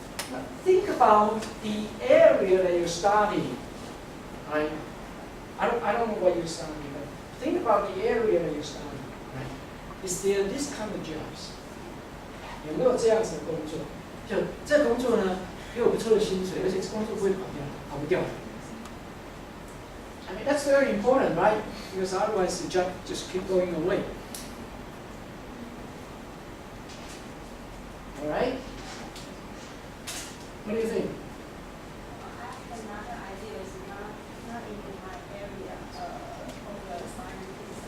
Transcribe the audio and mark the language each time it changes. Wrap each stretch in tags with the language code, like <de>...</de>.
<en>Now, think about the area that you're studying. Right? I don't know what you're studying, but think about the area that you're studying, right? Is there this kind of jobs?</en> <zh>有没有这样子的工作？就这工作呢，给我不错的薪水，而且这工作不会跑不掉。</zh> <en>I mean that's very important, right? Because otherwise the job just keep going away. All right? What do you think? I have another idea, is not in my area of the scientists.</en>